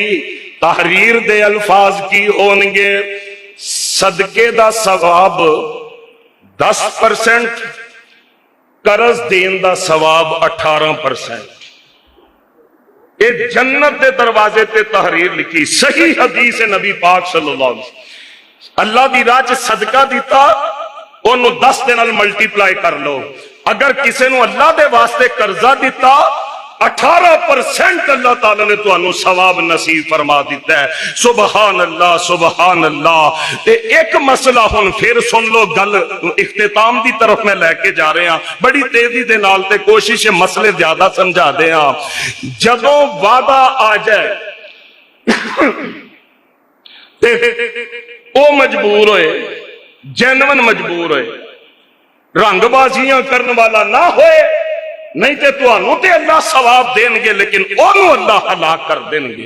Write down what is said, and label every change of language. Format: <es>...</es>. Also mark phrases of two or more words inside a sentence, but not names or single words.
<pa>تحریر دے الفاظ کی ہون گے، صدقے دا ثواب 10%، قرض دین دا ثواب 18%. ایہہ جنت دے دروازے تے تحریر لکھی. صحیح حدیث اے نبی پاک</pa> <ar>صلى الله عليه وسلم,</ar> <pa>اللہ دی راہ چ صدقہ دتا, ਉਹਨੂੰ 10 ਦੇ ਨਾਲ ਮਲਟੀਪਲਾਈ ਕਰ ਲਓ। اگر کسے نوں اللہ دے واسطے قرضہ دتا، 18% اللہ تعالیٰ نے تہانوں ثواب نصیب فرما دتا اے. سبحان اللہ، سبحان اللہ. تے اک مسئلہ ہن پھر سن لو، گل اختتام دی طرف میں لے کے جا رہے ہیں بڑی تیزی دے نال، تے کوشش اے مسئلے زیادہ سمجھا دے. جدوں وعدہ آ جائے تے اوہ مجبور ہووے، جینوین مجبور ہووے، رنگبازیاں کرن والا نہ ہووے، نہیں تو تہانوں تے اللہ ثواب دین گے، لیکن اوہنوں اللہ ہلاک کر دین گے.</pa>